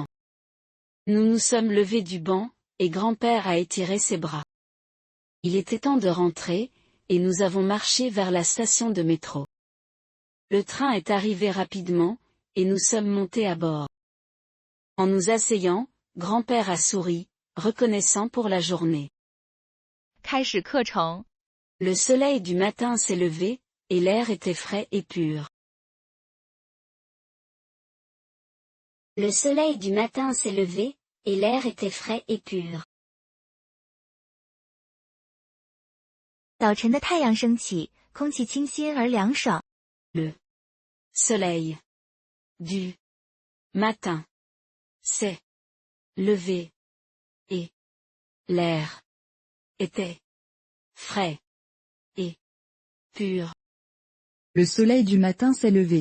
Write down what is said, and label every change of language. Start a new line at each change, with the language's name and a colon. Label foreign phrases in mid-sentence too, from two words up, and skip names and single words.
French: Nous nous sommes levés du banc, et grand-père a étiré ses bras. Il était temps de rentrer, et nous avons marché vers la station de métro. Le train est arrivé rapidement, et nous sommes montés à bord. En nous asseyant, grand-père a souri, reconnaissant pour la journée.
Chinese: 开始课程。
French: Le soleil du matin s'est levé, et l'air était frais et pur. Le soleil du matin s'est levé, et l'air était frais et pur.
Chinese: 早晨的太阳升起，空气清新而凉爽。
French: Le soleil du matin s'est levé, et l'air était frais et pur. Le soleil du matin s'est levé.